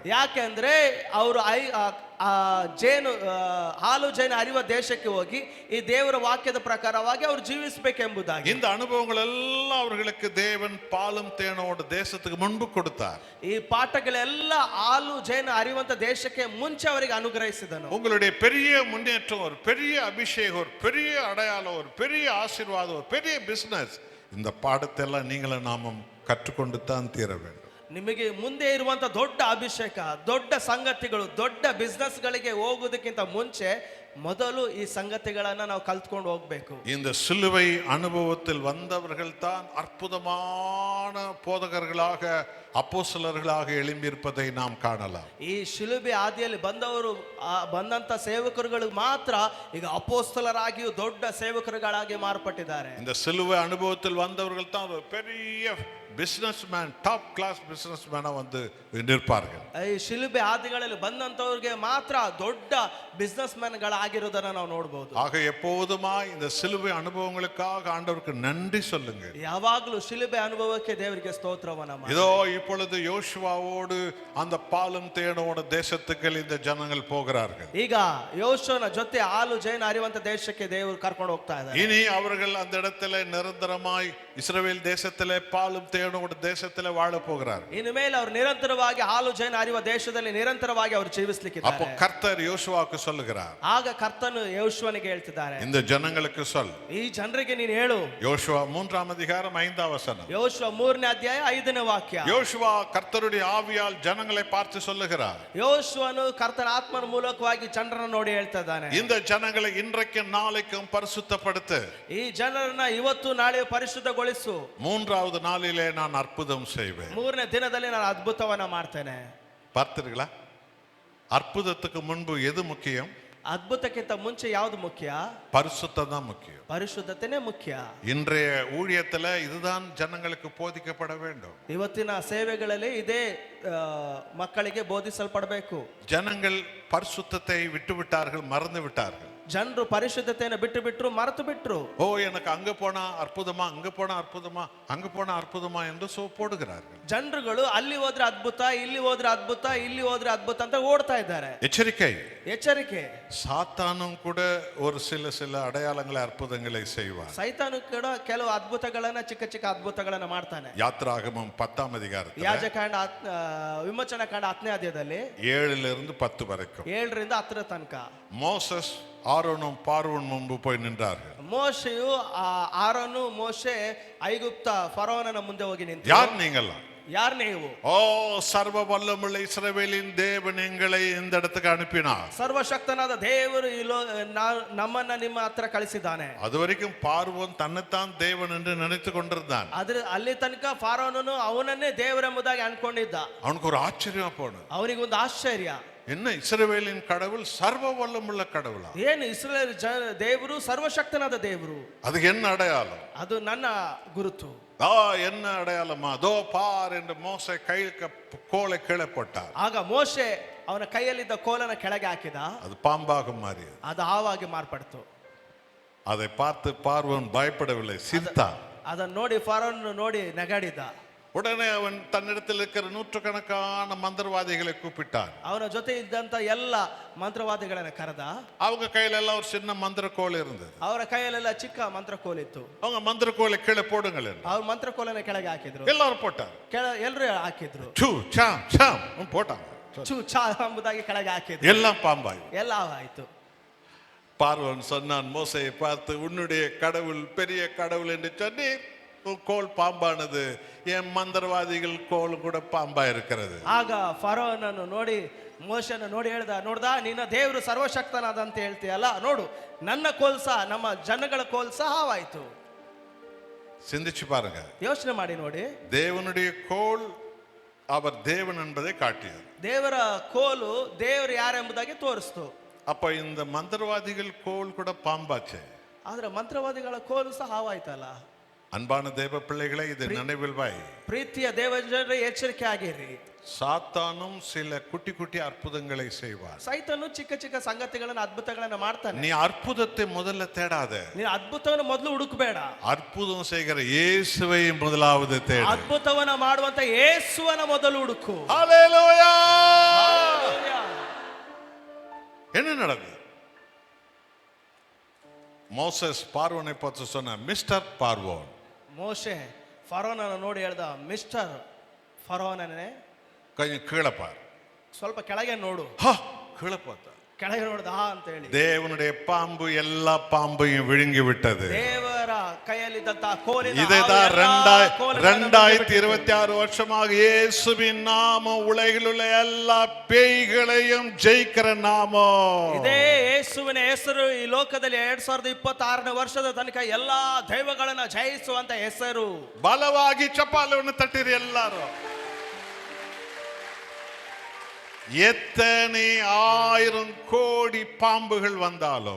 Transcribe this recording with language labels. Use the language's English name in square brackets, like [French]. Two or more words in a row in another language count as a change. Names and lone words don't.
[Kannada] ಯಾಕೆಂದ್ರೆ ಅವರು ಜೇನು ಹಾಲು ಜೇನು ಹರಿಯುವ ದೇಶಕ್ಕೆ ಹೋಗಿ ಈ ದೇವರ ವಾಕ್ಯದ ಪ್ರಕಾರವಾಗಿ ಅವರು ಜೀವಿಸಬೇಕೆಂಬುದಾಗಿ. [Tamil] இந்த அனுபவங்கள் எல்லாம் அவர்களுக்கு தேவன் பாலும் தேனோட தேசத்துக்கு முன்பு கொடுத்தார். [Kannada] ಈ ಪಾಠಗಳೆಲ್ಲ ಹಾಲು ಜೇನು ಹರಿಯುವಂತ ದೇಶಕ್ಕೆ ಮುಂಚೆ ಅವರಿಗೆ ಅನುಗ್ರಹಿಸಿದನು. [Tamil] உங்களுடைய பெரிய முன்னேற்றம், ஒரு பெரிய அபிஷேகம், ஒரு பெரிய அடையாளம், ஒரு பெரிய ஆசீர்வாதம், ஒரு பெரிய பிசினஸ், இந்த பாடத்தை எல்லாம் நீங்களும் நாமும் கற்றுக்கொண்டு தான் தீர வேண்டும். [Kannada] ನಿಮಗೆ ಮುಂದೆ ಇರುವಂತ ದೊಡ್ಡ ಅಭಿಷೇಕ, ದೊಡ್ಡ ಸಂಗತಿಗಳು, ದೊಡ್ಡ ಬಿಸ್ನೆಸ್ ಗಳಿಗೆ ಹೋಗುವುದಕ್ಕಿಂತ ಮುಂಚೆ ಮೊದಲು ಈ ಸಂಗತಿಗಳನ್ನ ನಾವು ಕಲ್ತ್ಕೊಂಡು ಹೋಗ್ಬೇಕು. [Tamil] இந்த சிலுவை அனுபவத்தில் வந்தவர்கள் தான் அற்புதமான போதகர்களாக, அப்போஸ்தலர்களாக எழும்பியிருப்பதை நாம் காணலாம். [Kannada] ಈ ಶಿಲುಬೆ ಆದಿಯಲ್ಲಿ ಬಂದಂತ ಸೇವಕರುಗಳು ಮಾತ್ರ ಈಗ ಅಪೋಸ್ತಲರಾಗಿಯೂ ದೊಡ್ಡ ಸೇವಕರುಗಳಾಗಿ ಮಾರ್ಪಟ್ಟಿದ್ದಾರೆ. [Tamil] இந்த சிலுவை அனுபவத்தில் வந்தவர்கள் தான் ஒரு பெரிய [English] business man, top class business man [Tamil] வந்து நிற்பார்கள். [Kannada] ಈ ಶಿಲುಬೆ ಆದಿಗಳಲ್ಲಿ ಬಂದಂತವ್ರಿಗೆ ಮಾತ್ರ ದೊಡ್ಡ [English] business man [Kannada] ಗಳಾಗಿರೋದನ್ನ ನಾವು ನೋಡಬಹುದು. [Tamil] ஆக எப்போதுமா இந்த சிலுவை அனுபவங்களுக்காக ஆண்டவருக்கு நன்றி சொல்லுங்க. [Kannada] ಯಾವಾಗಲೂ ಶಿಲುಬೆ ಅನುಭವಕ್ಕೆ ದೇವರಿಗೆ ಸ್ತೋತ್ರವನ್ನ ಮಾಡಿ. [Tamil] இதோ இப்பொழுது யோசுவாவோடு அந்த பாலும் தேனோட தேசத்துக்கு இந்த ஜனங்கள் போகிறார்கள். [Kannada] ಈಗ ಯೋಶುವನ ಜೊತೆ ಹಾಲು ಜೇನು ಹರಿಯುವಂತ ದೇಶಕ್ಕೆ ದೇವರು ಕರ್ಕೊಂಡು ಹೋಗ್ತಾ ಇದ್ದಾರೆ. [Tamil] இனி அவர்கள் அந்த இடத்துல நிரந்தரமாய் இஸ்ரவேல் தேசத்திலே பாலும் தேனோட தேசத்திலே வாழ போகிறார்கள். [Kannada] ಇನ್ನು ಮೇಲೆ ಅವರು ನಿರಂತರವಾಗಿ ಹಾಲು ಜೇನು ಹರಿಯುವ ದೇಶದಲ್ಲಿ ನಿರಂತರವಾಗಿ ಅವರು ಜೀವಿಸಲಿಕ್ಕಿದ್ದಾರೆ. [Tamil] அப்போ கர்த்தர் யோசுவாவுக்கு சொல்லுகிறார், [Kannada] ಆಗ ಕರ್ತನು ಯೋಶುವನಿಗೆ ಹೇಳ್ತಿದ್ದಾರೆ, [Tamil] இந்த ஜனங்களுக்கு சொல். [Kannada] ಈ ಜನರಿಗೆ ನೀನು ಹೇಳು. [Tamil] யோசுவா 3ஆம் அதிகாரம் 5ஆம் வசனம். [Kannada] ಯೋಶುವ 3ನೇ ಅಧ್ಯಾಯ 5ನೇ ವಾಕ್ಯ. [Tamil] யோசுவா கர்த்தருடைய ஆவியால் ஜனங்களை பார்த்து சொல்லுகிறார், [Kannada] ಯೋಶುವನು ಕರ್ತನ ಆತ್ಮನ ಮೂಲಕವಾಗಿ ಜನರನ್ನು ನೋಡಿ ಹೇಳ್ತಾ ಇದ್ದಾನೆ, [Tamil] இந்த ஜனங்களை இன்றைக்கும் நாளைக்கும் பரிசுத்தப்படுத்து. [Kannada] ಈ ಜನರನ್ನ ಇವತ್ತು ನಾಳೆ ಪರಿಶುದ್ಧಗೊಳಿಸು. [Tamil] 3வது நாளிலே நான் அற்புதம் செய்வேன். [Kannada] 3ನೇ ದಿನದಲ್ಲಿ ನಾನು ಅದ್ಭುತವನ್ನ ಮಾಡ್ತೇನೆ. [Tamil] பார்த்தீர்களா? அற்புதத்துக்கு முன்பு எது முக்கியம்? [Kannada] ಅದ್ಭುತಕ್ಕಿಂತ ಮುಂಚೆ ಯಾವುದು ಮುಖ್ಯ? [Tamil] பரிசுத்தம் தான் முக்கியம். [Kannada] ಪರಿಶುದ್ಧತೆನೇ ಮುಖ್ಯ. [Tamil] இன்றைய ஊழியத்துல இதுதான் ஜனங்களுக்கு போதிக்கப்பட வேண்டும். [Kannada] ಇವತ್ತಿನ ಸೇವೆಗಳಲ್ಲಿ ಇದೇ ಮಕ್ಕಳಿಗೆ ಬೋಧಿಸಲ್ಪಡಬೇಕು. [Tamil] ஜனங்கள் பரிசுத்தத்தை விட்டு விட்டார்கள், மறந்து விட்டார்கள். [Kannada] ಜನರು ಪರಿಶುದ್ಧತೆಯನ್ನು ಬಿಟ್ಟು ಬಿಟ್ರು, ಮರೆತು ಬಿಟ್ರು. [Tamil] ஓ, எனக்கு அங்க போனா அற்புதமா, அங்க போனா அற்புதமா, அங்க போனா அற்புதமா என்று போடுகிறார்கள். [Kannada] ಜನರುಗಳು ಅಲ್ಲಿ ಹೋದ್ರೆ ಅದ್ಭುತ, ಇಲ್ಲಿ ಹೋದ್ರೆ ಅದ್ಭುತ, ಇಲ್ಲಿ ಹೋದ್ರೆ ಅದ್ಭುತ ಅಂತ ಓಡ್ತಾ ಇದ್ದಾರೆ. [Tamil] எச்சரிக்கை, [Kannada] ಎಚ್ಚರಿಕೆ. [Tamil] சாத்தானும் கூட ஒரு சில அடையாளங்களை, அற்புதங்களை செய்வார். [Kannada] ಸೈತಾನು ಕೂಡ ಕೆಲವು ಅದ್ಭುತಗಳನ್ನ, ಚಿಕ್ಕ ಚಿಕ್ಕ ಅದ್ಭುತಗಳನ್ನ ಮಾಡ್ತಾನೆ. [Tamil] யாத்ராகமம் 10ஆம் அதிகாரத்தில் [Kannada] ಯಾಜಕಾಂಡ ವಿಮೋಚನಾ ಕಾಂಡ 10ನೇ ಅಧ್ಯಾಯದಲ್ಲಿ [Tamil] 7லிருந்து 10 வரைக்கும் [Kannada] 7ರಿಂದ 10 ತನಕ [Tamil] மோசஸ் ஆரோனும் பார்வோன் முன்பு போய் நின்றார்கள். [Kannada] ಮೋಶೆಯು ಆರೋನು ಮೋಶೆ ಐಗುಪ್ತ ಫರೋಹನ ಮುಂದೆ ಹೋಗಿ ನಿಂತು, [Tamil] யார் நீங்கெல்லாம்? [Kannada] ಯಾರು ನೀವು? [Tamil] ஓ, சர்வ வல்லமுள்ள இஸ்ரவேலின் தேவன் எங்களை இந்த இடத்துக்கு அனுப்பினார். [Kannada] ಸರ್ವಶಕ್ತನಾದ ದೇವರು ನಮ್ಮನ್ನ ನಿಮ್ಮ ಹತ್ರ ಕಳಿಸಿದ್ದಾನೆ. [Tamil] அது வரைக்கும் பார்வோன் தன்னைத்தான் தேவன் என்று நினைத்து கொண்டிருந்தான். [Kannada] ಅಲ್ಲಿ ತನಕ ಫರೋಹನು ಅವನನ್ನೇ ದೇವರೆಂಬುದಾಗಿ ಅನ್ಕೊಂಡಿದ್ದ. [Tamil] அவனுக்கு ஒரு ஆச்சரியமா போனது. [Kannada] ಅವನಿಗೊಂದು ಆಶ್ಚರ್ಯ, [Tamil] என்ன இஸ்ரவேலின் கடவுள் சர்வ வல்லமுள்ள கடவுளா? [Kannada] ಏನು ಇಸ್ರೇಲ್ ದೇವರು ಸರ್ವಶಕ್ತನಾದ ದೇವರು, [Tamil] அதுக்கு என்ன அடையாளம்? [Kannada] ಅದು ನನ್ನ ಗುರುತು. [Tamil] என்ன அடையாளமா? தோ பார் என்று மோசே கையில் கோலை கீழே போட்டார். [Kannada] ಆಗ ಮೋಶೆ ಅವನ ಕೈಯಲ್ಲಿದ್ದ ಕೋಲನ ಕೆಳಗೆ ಹಾಕಿದ. [Tamil] அது பாம்பாக மாறியது. [Kannada] ಅದು ಹಾವಾಗಿ ಮಾರ್ಪಡ್ತು. [Tamil] அதை பார்த்து பார்வோன் பயப்படவில்லை, சிரித்தான். [Kannada] ಅದನ್ನು ನೋಡಿ ಫರೋನ್ ನೋಡಿ ನಗಾಡಿದ. [Tamil] உடனே அவன் தன்னிடத்தில் இருக்கிற நூற்றுக்கணக்கான மந்திரவாதிகளை கூப்பிட்டான். [Kannada] ಅವನ ಜೊತೆ ಇದ್ದಂತ ಎಲ್ಲ ಮಂತ್ರವಾದಿಗಳನ್ನ ಕರೆದ. [Tamil] அவங்க கையில எல்லாம் ஒரு சின்ன மந்திரக்கோல் இருந்தது. [Kannada] ಅವರ ಕೈಯಲ್ಲೆಲ್ಲ ಚಿಕ್ಕ ಮಂತ್ರಕೋಲಿತ್ತು. [Tamil] அவங்க மந்திரக்கோலை கீழே போடுங்கள் என்று. [Kannada] ಅವ್ರ ಮಂತ್ರಕೋಲನ್ನ ಕೆಳಗೆ ಹಾಕಿದ್ರು. [Tamil] எல்லாரும் போட்டாங்க. [Kannada] ಎಲ್ಲರೂ ಹಾಕಿದ್ರು. [Tamil] சூ சாம் சாம் போட்டாங்க. [Kannada] ಚೂ ಚಾ ಎಂಬುದಾಗಿ ಕೆಳಗೆ ಹಾಕಿದ್ರು. [Tamil] எல்லாம் பாம்பாய். [Kannada] ಎಲ್ಲ ಆಯ್ತು. [Tamil] பார்வோன் சொன்னான் மோசையை பார்த்து, உன்னுடைய கடவுள் பெரிய கடவுள் என்று சொன்னி கோல் பாம்பானது, என் மந்திரவாதிகள் கோல் கூட பாம்பா இருக்கிறது. [Kannada] ಆಗ ಫರೋನನ್ನು ನೋಡಿ ಮೋಶೆನ ನೋಡಿ ಹೇಳ್ದ, ನೋಡ್ದ ನಿನ್ನ ದೇವರು ಸರ್ವಶಕ್ತನಾದ ಅಂತ ಹೇಳ್ತೀಯಲ್ಲ, ನೋಡು ನನ್ನ ಕೋಲ್ಸ ನಮ್ಮ ಜನಗಳ ಕೋಲ್ಸ ಹಾವಾಯ್ತು. [Tamil] சிந்திச்சு பாருங்க. [Kannada] ಯೋಚನೆ ಮಾಡಿ ನೋಡಿ. [Tamil] தேவனுடைய கோல் அவர் தேவன் என்பதை காட்டியது. [Kannada] ದೇವರ ಕೋಲು ದೇವರು ಯಾರೆಂಬುದಾಗಿ ತೋರಿಸ್ತು. [Tamil] அப்ப இந்த மந்திரவாதிகள் கோல் கூட பாம்பாச்சே. [Kannada] ಆದ್ರೆ ಮಂತ್ರವಾದಿಗಳ ಕೋಲು ಸಹ ಹಾವಾಯ್ತಲ್ಲ. [Tamil] அன்பான தேவ பிள்ளைகளை, இது நினைவில் வை. [Kannada] ಪ್ರೀತಿಯ ದೇವಜನರೇ ಎಚ್ಚರಿಕೆ ಆಗಿರಿ. [Tamil] சாத்தானும் சில குட்டி குட்டி அற்புதங்களை செய்வார். [Kannada] ಸೈತನು ಚಿಕ್ಕ ಚಿಕ್ಕ ಸಂಗತಿಗಳನ್ನ ಅದ್ಭುತಗಳನ್ನ ಮಾಡ್ತಾನೆ. [Tamil] நீ ಅற்புதத்தை முதல்ல தேடாத. [Kannada] ನೀನು ಅದ್ಭುತವನ್ನು ಮೊದಲು ಹುಡುಕಬೇಡ. [Tamil] அற்புதம் செய்கிற இயேசுவை முதலாவது தேடு. [Kannada] ಅದ್ಭುತವನ್ನ ಮಾಡುವಂತ ಯೇಸುವನ ಮೊದಲು ಹುಡುಕು. [Tamil] ஹalleluya. என்ன நடந்தது? மோசஸ் பார்வோனை பார்த்து சொன்ன, மிஸ்டர் பார்வோன். [Kannada] ಮೋಶೆ ಫರೋನನ್ನು ನೋಡಿ ಹೇಳ್ದ, ಮಿಸ್ಟರ್ ಫರೋನನೇ [Tamil] கொஞ்சம் கீழே பார். [Kannada] ಸ್ವಲ್ಪ ಕೆಳಗೆ ನೋಡು. [Tamil] கீழே பார்த்த [Kannada] ಕೆಳಗೆ ನೋಡ್ದ ಅಂತ ಹೇಳಿ, [Tamil] தேவனுடைய பாம்பு எல்லா பாம்பையும் விழுங்கி விட்டது. [Kannada] ದೇವರ ಕೈಯಲ್ಲಿದ್ದಂತ ಕೋಲಿನ [Tamil] இதைதான் 2026 வருஷமாக இயேசுவின் நாமம் உலகில் உள்ள எல்லா பேய்களையும் ஜெயிக்கிற நாமம். [Kannada] ಇದೇ ಯೇಸುವಿನ ಹೆಸರು ಈ ಲೋಕದಲ್ಲಿ 2026ನೇ ವರ್ಷದ ತನಕ ಎಲ್ಲಾ ದೈವಗಳನ್ನ ಜಯಿಸುವಂತ ಹೆಸರು. ಬಲವಾಗಿ ಚಪ್ಪಾಳೆಯನ್ನು ತಟ್ಟಿರಿ ಎಲ್ಲರೂ. [Tamil] எத்தனை 1000 கோடி பாம்புகள் வந்தாலும்,